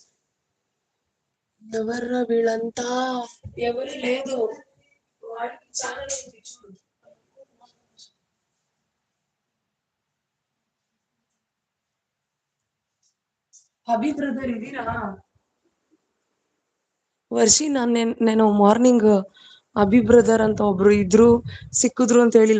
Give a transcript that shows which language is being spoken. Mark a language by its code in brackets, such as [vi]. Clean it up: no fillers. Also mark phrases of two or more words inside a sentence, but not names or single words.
[te] ఎవర్రా వీళ్ళంతా? ఎవరు లేదు, వాడికి ఛానల్ ఉంది చూడు. [kn] ಅಭಿ ಬ್ರದರ್ ಇದೀರಾ? ವರ್ಷಿ, ನಾನು ಮಾರ್ನಿಂಗ್ ಅಭಿ ಬ್ರದರ್ ಅಂತ ಒಬ್ರು ಇದ್ರು, ಸಿಕ್ಕಿದ್ರು ಅಂತ ಹೇಳಿಲ್ವಾ?